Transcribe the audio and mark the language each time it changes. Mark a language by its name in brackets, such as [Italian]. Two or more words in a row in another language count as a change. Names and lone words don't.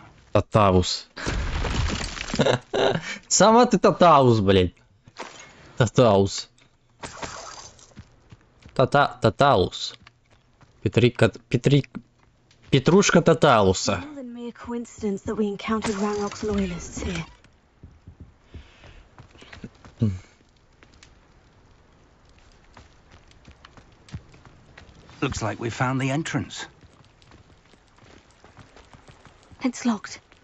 [Russian] Татаус. Сама ты Татаус, блядь. Татаус. Татаус. Петрушка Татауса. [English] More than mere coincidence that we encountered Ranrock's loyalists here. Looks like we found the entrance. It's locked.